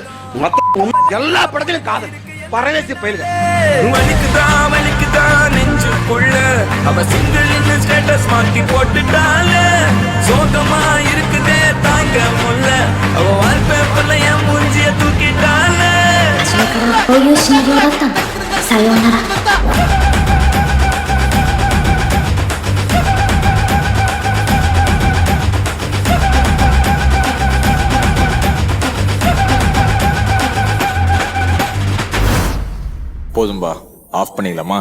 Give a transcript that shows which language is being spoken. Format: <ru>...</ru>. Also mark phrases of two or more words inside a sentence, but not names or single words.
<ta>எல்லா படத்திலும் காதல். பரதேசி பயில்க. வலிக்குதா நெஞ்சுக்குள்ள அவ</ta> <en>single status</en> <ta>மாத்தி போட்டுட்டால. சோகமா இருக்குதே தாங்க முல்ல, அவ வால்பேப்பர்ல என் மூஞ்சிய தூக்கிட்டால.</ta> <ja>こういうシナリオだったんだ。さようなら。</ja> <ta>போதும்பா, ஆஃப் பண்ணிடலாமா?</ta>